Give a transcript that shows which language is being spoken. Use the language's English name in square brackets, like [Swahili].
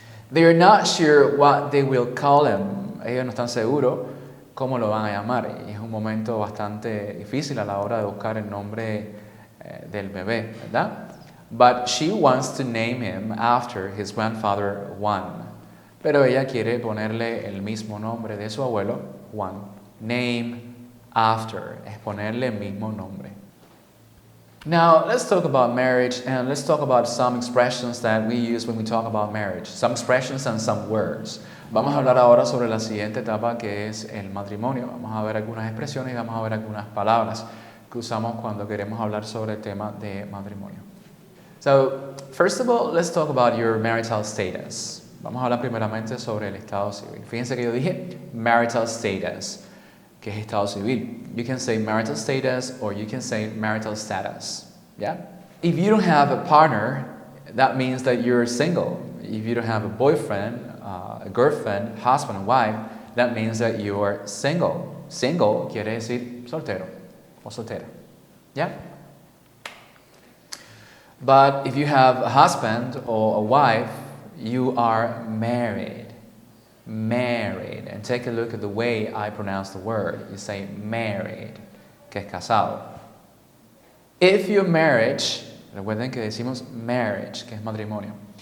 [English] They are not sure what they will call him. [Spanish] Ellos no están seguros cómo lo van a llamar. Y es un momento bastante difícil a la hora de buscar el nombre del bebé, ¿verdad? [English] But she wants to name him after his grandfather Juan. [Spanish] Pero ella quiere ponerle el mismo nombre de su abuelo, Juan. Name after, es ponerle el mismo nombre. [English] Now, let's talk about marriage, and let's talk about some expressions that we use when we talk about marriage. Some expressions and some words. [Spanish] Vamos a hablar ahora sobre la siguiente etapa, que es el matrimonio. Vamos a ver algunas expresiones y vamos a ver algunas palabras que usamos cuando queremos hablar sobre el tema de matrimonio. [English] So, first of all, let's talk about your marital status. [Spanish] Vamos a hablar primeramente sobre el estado civil. Fíjense que yo dije marital status, que es estado civil. [English] You can say marital status or you can say marital status. Yeah? If you don't have a partner, that means that you're single. If you don't have a boyfriend, a girlfriend, husband, wife, that means that you are single. [Spanish] Single quiere decir soltero o soltera. [English] Yeah? But if you have a husband or a wife, you are married. Married. And take a look at the way I pronounce the word. You say married, [Spanish] que es casado. [English] If your marriage, [Spanish] recuerden que decimos marriage, que es matrimonio.